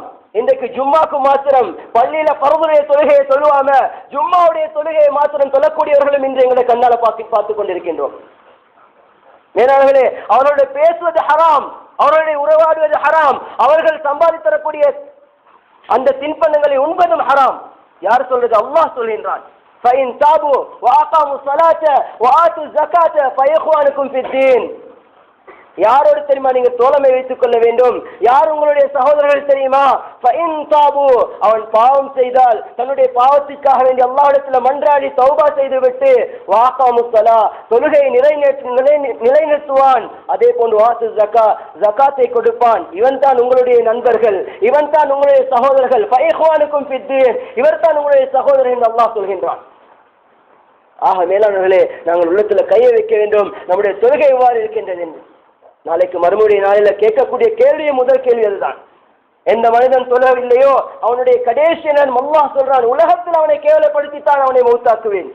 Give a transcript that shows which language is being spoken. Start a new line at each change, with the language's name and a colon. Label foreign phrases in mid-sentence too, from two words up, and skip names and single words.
Tamil: இன்றைக்கு ஜும்மாக்கு மாத்திரம் பள்ளியில பரவுடைய தொழுகையை தொழுவாம ஜும்மாவுடைய தொழுகையை மாத்திரம் தொழக்கூடியவர்களும் இன்று எங்களை கண்ணால பார்த்து கொண்டிருக்கின்றோம். மேலானவர்களே, அவர்களுடைய பேசுவது ஹராம், அவர்களுடைய உறவாடுவது ஹராம், அவர்கள் சம்பாதித்தரக்கூடிய அந்த தின்பண்டங்களை உண்பதும் ஹராம். யார் சொல்றது? அல்லாஹ் சொல்கின்றான்,
Arabic: فَإِنْ تَابُوا وَأَقَامُوا الصَّلَاةَ وَآتُوا الزَّكَاةَ فَإِخْوَانُكُمْ فِي الدِّينِ.
Tamil: யாரோடு தெரியுமா நீங்க தோழமை வைத்துக் கொள்ள வேண்டும்? யார் உங்களுடைய சகோதரர்கள் தெரியுமா?
Arabic: فَإِنْ تَابُوا,
Tamil: அவன் பாவம் செய்தால் தன்னுடைய பாவத்திற்காக வேண்டி அல்லாஹ்விடத்தில் மன்றாடி தௌபா செய்துவிட்டு
Arabic: وَأَقَامُوا الصَّلَاةَ,
Tamil: தொழுகையை நிலைநிறுத்துவான். அதே போன்று வாத்து ஜகாத்தை கொடுப்பான். இவன் தான் உங்களுடைய நண்பர்கள், இவன் தான் உங்களுடைய சகோதரர்கள்.
Arabic: فَإِخْوَانُكُمْ فِي الدِّينِ,
Tamil: இவர் தான் உங்களுடைய சகோதரர் என்று அல்லாஹ் சொல்கின்றான். ஆக மேலானவர்களே, நாங்கள் உள்ளத்துல கையை வைக்க வேண்டும். நம்முடைய தொழுகை எவ்வாறு இருக்கின்றது என்று நாளைக்கு மறுமுடைய நாளில கேட்கக்கூடிய கேள்வியை முதல் கேள்வி அதுதான். எந்த மனிதன் தொழவில்லையோ அவனுடைய கடைசி நேரம் அல்லாஹ் சொல்றான், உலகத்தில் அவனை கேவலப்படுத்தித்தான் அவனை மௌத்தாக்குவேன்.